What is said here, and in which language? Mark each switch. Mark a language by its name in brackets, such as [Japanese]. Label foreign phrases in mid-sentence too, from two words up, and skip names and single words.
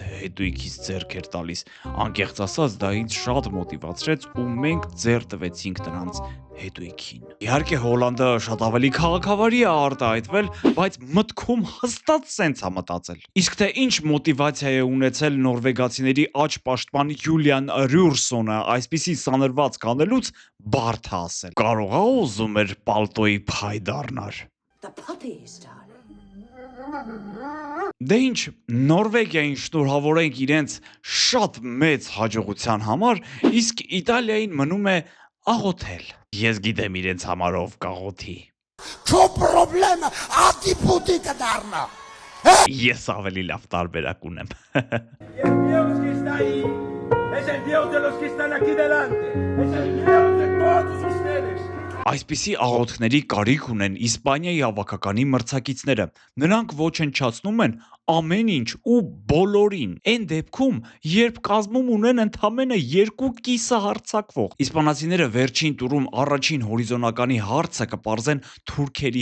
[Armenian] հետույքից ձեռք էր տալիս։ Անկեղծ ասած, դա ինձ շատ մոտիվացրեց ու մենք ձեռ տվեցինք նրանց հետույքին։ Իհարկե Հոլանդը շատ ավելի քաղաքավարի է արտահայտվել, բայց մտքում հաստատ սենց է մտածել։ Իսկ թե ինչ մոտիվացիա է ունեցել նորվեգացիների աջ պաշտպան Յուլիան Ռյուրսոնը այսպիսի սանրված կանելուց, բարդ է ասել։ Կարող է ուզում էր պալտոյի փայ դառնար։ [English] The puppies, darling. [Armenian] Դե ինչ, Նորվեգիային շնորհավորենք իրենց շատ մեծ հաջողության համար, իսկ Իտալիային մնում է աղոթել։ Ես գիտեմ իրենց համար ով կաղոթի։ Քո պրոբլեմը ադիպուտի կդառնա։ Ես ավելի լավ տարբերակ ունեմ։ [Spanish] Y el Dios que está ahí es el Dios de los que están aquí delante. Es el Dios de todos ustedes. [Armenian] Այսպիսի աղոթքների կարիք ունեն Իսպանիայի հավաքականի մրցակիցները։ Նրանք ոչնչացնում են ամեն ինչ ու բոլորին։ Այն դեպքում, երբ կազմում ունեն ընդամենը 2 կիսահարձակվող։ Իսպանացիները վերջին տուրում առաջին հորիզոնականի հարցը կպարզեն թուրքերի